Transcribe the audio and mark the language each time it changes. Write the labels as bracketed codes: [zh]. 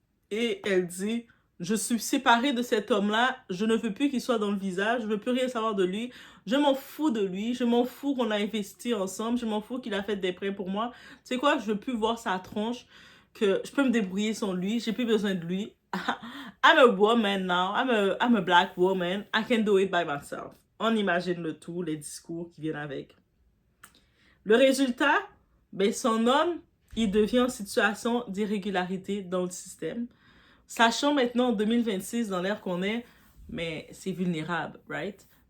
[fr] Et elle dit, je suis séparée de cet homme-là, je ne veux plus qu'il soit dans le visa, je ne veux plus rien savoir de lui, je m'en fous de lui, je m'en fous qu'on a investi ensemble, je m'en fous qu'il a fait des prêts pour moi. Tu sais quoi, je ne veux plus voir sa tronche, que je peux me débrouiller sans lui, j'ai plus besoin de lui. [en] I'm a woman now, I'm a black woman, I can do it by myself. [fr] On imagine le tout, les discours qui viennent avec. Le résultat, ben son homme, il devient en situation d'irrégularité dans le système. Sachant maintenant en 2026, dans l'ère qu'on est, mais c'est vulnérable, right?